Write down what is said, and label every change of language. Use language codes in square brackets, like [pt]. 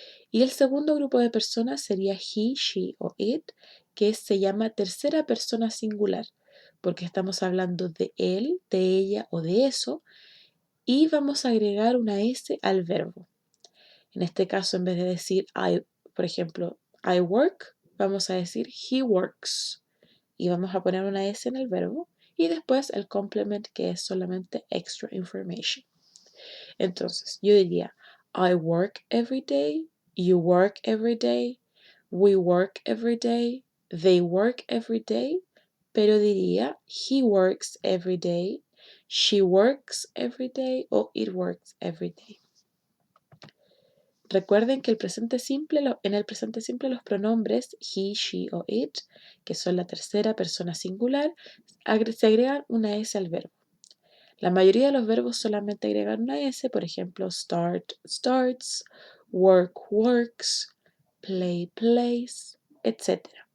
[es] Y el segundo grupo de personas sería he, she o it, que se llama tercera persona singular, porque estamos hablando de él, de ella o de eso, y vamos a agregar una S al verbo. En este caso, en vez de decir I, por ejemplo, [en] I work, [es] vamos a decir [en] he works. [es] Y vamos a poner una S en el verbo y después el complement, que es solamente [en] extra information. [es] Entonces, yo diría [en] I work every day, [es] you work every day, we work every day, they work every day, pero diría [en] he works every day, she works every day [es] o [en] it works every day. [es] Recuerden que en el presente simple los pronombres he, she o it, que son la tercera persona singular, se agregan una S al verbo. La mayoría de los verbos solamente agregan una S, por ejemplo, start, starts, work, works, play, plays, etc.